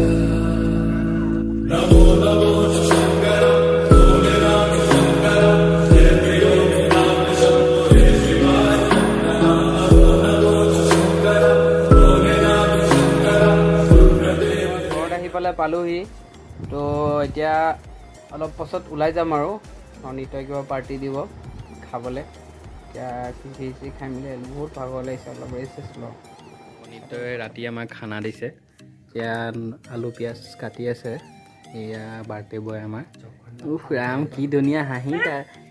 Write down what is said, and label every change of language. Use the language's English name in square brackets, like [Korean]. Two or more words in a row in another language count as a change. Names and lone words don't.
[Hindi] नमो नमो शंकर भोले राम शंकर जय प्रियो राम शंभो हे शिवाय नमो नमो शंकर भोले राम शंकर ब्रह्मदेव [Assamese] ঘৰত আহি পেলাই পালোহি তো এতিয়া অলপ পাছত ওলাই যাম আৰু অনিতই কিবা পাৰ্টি দিব খাবলৈ এতিয়া খিচিৰি খাই মেলি বহুত ভাগৰ লাগিছে অলপ ৰেষ্ট লওঁ অনিতই ৰাতি আমাক খানা দিছে এতিয়া আলু পিঁয়াজ কাটি আছে এয়া [English] birthday boy [Assamese] আমাৰ উফ ৰাম কি ধুনীয়া হাঁহি তাৰ